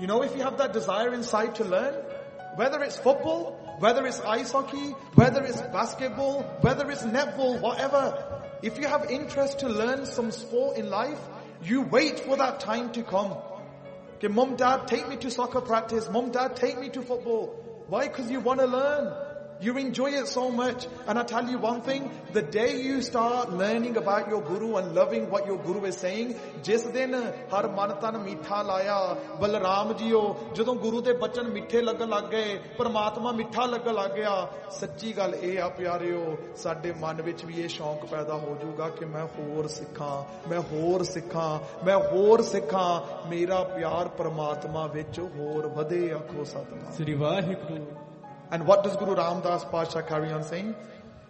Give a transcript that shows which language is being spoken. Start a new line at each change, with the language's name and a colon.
English: You know, if you have that desire inside to learn, whether it's football, whether it's ice hockey, whether it's basketball, whether it's netball, whatever. If you have interest to learn some sport in life, you wait for that time to come. Okay, mom, dad, take me to soccer practice. Mom, dad, take me to football. Why? Because you want to learn. You enjoy it so much. And I tell you one thing, the day you start learning about your guru and loving what your guru is saying,
Punjabi: ਜਿਸ ਦਿਨ ਹਰਿ ਮਨ ਤਨ ਮੀਠਾ ਲਾਇਆ, Balram JIO, ਜਦੋਂ ਗੁਰੂ ਦੇ ਬਚਨ ਮਿੱਠੇ ਲੱਗਣ ਲੱਗ ਗਏ, ਪਰਮਾਤਮਾ ਮਿੱਠਾ ਲੱਗਣ ਲੱਗ ਗਿਆ, ਸੱਚੀ ਗੱਲ ਇਹ ਆ ਪਿਆਰਿਓ, ਸਾਡੇ ਮਨ ਵਿੱਚ ਵੀ ਇਹ ਸ਼ੌਕ ਪੈਦਾ ਹੋ ਜੂਗਾ ਕਿ ਮੈਂ ਹੋਰ ਸਿੱਖਾਂ, ਮੈਂ ਹੋਰ ਸਿੱਖਾਂ, ਮੈਂ ਹੋਰ ਸਿੱਖਾਂ, ਮੇਰਾ ਪਿਆਰ ਪਰਮਾਤਮਾ ਵਿੱਚ ਹੋਰ ਵਧੇ ਆਖੋ ਸਤਿਨਾ। Sri Vaheguru.
English: And what does Guru Ramdas Pasha carry on saying?